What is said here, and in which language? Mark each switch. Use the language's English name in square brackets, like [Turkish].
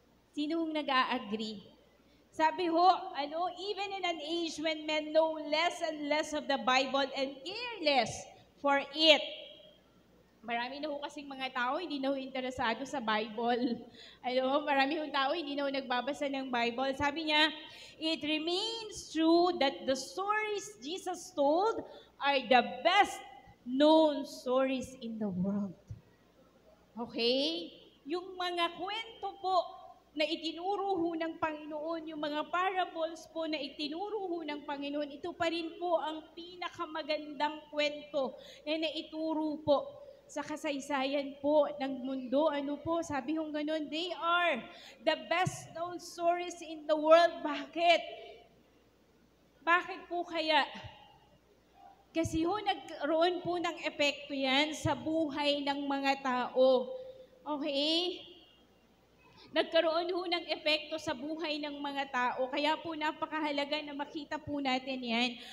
[Filipino] Sinong nag-a-agree? Sabi ho, [English] even in an age when men know less and less of the Bible and care less for it, [Filipino] marami na ho kasing mga tao hindi na ho interesado sa Bible. Marami ho tao hindi na ho nagbabasa ng Bible. Sabi niya, [English] it remains true that the stories Jesus told are the best known stories in the world. Okay? [Filipino] Yung mga kwento po na itinuro ho ng Panginoon, yung mga parables po na itinuro ho ng Panginoon, ito pa rin po ang pinakamagandang kwento na naituro po sa kasaysayan po ng mundo. Sabi hong ganun, [English] they are the best known stories in the world. [Filipino] Bakit? Bakit po kaya? Kasi ho, nagkaroon po ng epekto yan sa buhay ng mga tao. Okay? Nagkaroon ho ng epekto sa buhay ng mga tao. Kaya po napakahalaga na makita po natin yan.